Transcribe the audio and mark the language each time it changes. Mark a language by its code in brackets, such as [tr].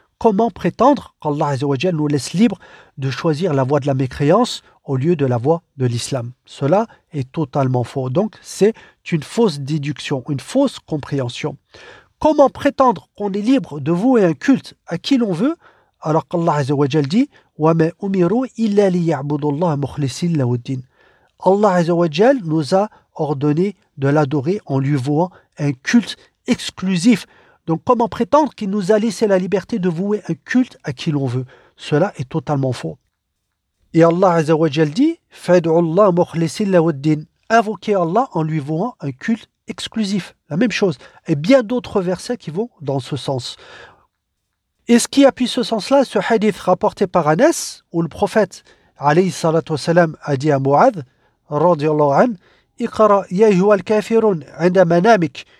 [fr] Comment prétendre qu'Allah Azzawajal nous laisse libres de choisir la voie de la mécréance au lieu de la voie de l'islam? Cela est totalement faux. Donc, c'est une fausse déduction, une fausse compréhension. Comment prétendre qu'on est libre de vouer un culte à qui l'on veut Alors qu'Allah Azzawajal dit [ar] وَمَا أُمِرُوا إِلَّا لِيَعْبُدُوا اللَّهَ مُخْلِصِينَ لَهُ الدِّينَ. [fr] Allah Azzawajal nous a ordonné de l'adorer en lui vouant un culte exclusif. Donc comment prétendre qu'il nous a laissé la liberté de vouer un culte à qui l'on veut? Cela est totalement faux. Et Allah Azzawajal dit [ar] فَادْعُوا اللَّهَ مُخْلِصِينَ لَهُ الدِّينَ. [fr] Invoquer Allah en lui vouant un culte exclusif. La même chose. Et bien d'autres versets qui vont dans ce sens. Et ce qui appuie ce sens-là, ce hadith rapporté par Anas, où le prophète, alayhi salatu wasalam, a dit à Mu'adh, radiallahu anhu, [ar] Iqara yayhuwa al-kafirun inda manamik.